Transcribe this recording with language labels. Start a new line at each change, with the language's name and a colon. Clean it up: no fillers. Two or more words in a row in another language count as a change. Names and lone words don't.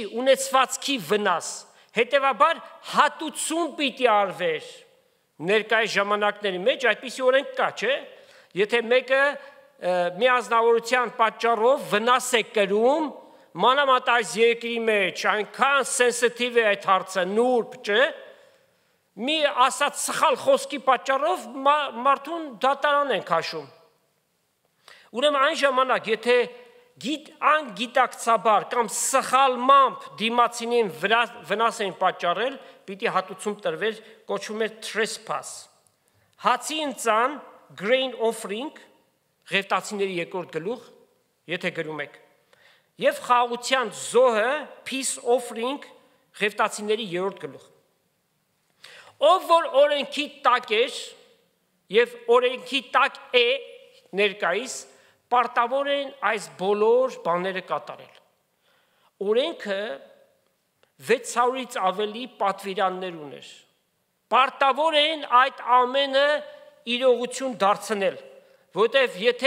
Armenian: ունեցվածքի վնաս։ Հետևաբար հատուցում պիտի արվեր։ Ներկայիս ժամանակների մեջ այդպիսի օրենք կա, չէ՞։ Եթե մեկը մի ազնվորության պատճառով վնաս է կրում, մանավանդ այս երկրի մեջ այնքան սենսիտիվ է այդ հարցը, նուրբ, չէ՞։ Մի ասած սխալ խոսքի պատճառով մարդուն դատարան են քաշում։ Ուրեմն այն ժամանակ, եթե անգիտակցաբար կամ սխալմամբ դիմացինին վնաս էին պատճառել, պիտի հատուցում տրվեր, կոչվում էր trespass։ Հացի ընծան
English: grain offering,
Armenian: ղևտացիների երկրորդ գլուխ, եթե գրում եք, եւ խաղաղության զոհը
English: peace offering,
Armenian: ղևտացիների երրորդ գլուխ։ Ով որ օրենքի տակ էր եւ օրենքի տակ է ներկայիս, պարտավոր են այս բոլոր բաները կատարել։ Օրենքը 600-ից ավելի պատվիրաններ ուներ։ Պարտավոր են այդ ամենը իրողություն դարձնել, որտեղ եթե